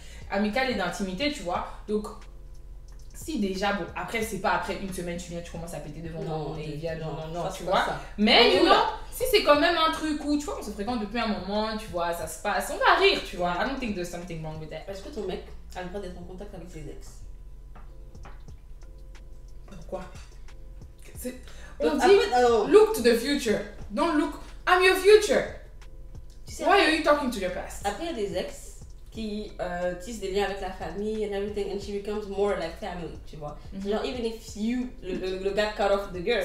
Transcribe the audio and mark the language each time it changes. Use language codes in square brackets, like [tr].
[fr] Amicale et d'intimité, tu vois. Donc, si déjà, bon, après, c'est pas après une semaine, tu commences à péter devant moi et viens, non, tu vois. Mais, you know, si c'est quand même un truc où, tu vois, on se fréquente depuis un moment, tu vois, ça se passe, on va rire, tu vois. [en] I don't think there's something wrong with that. [fr] Est-ce que ton mec a le droit d'être en contact avec ses ex? Pourquoi? [en] On dit, look to the future. Don't look, I'm your future. [fr] Tu sais, [en] why are you talking to your past? [fr] Après, il y a des ex qui tissent des liens avec la famille [en] and everything, and she becomes more like family, [fr] tu vois. [en] Genre, even if you, [fr] le gars [en] cut off the girl.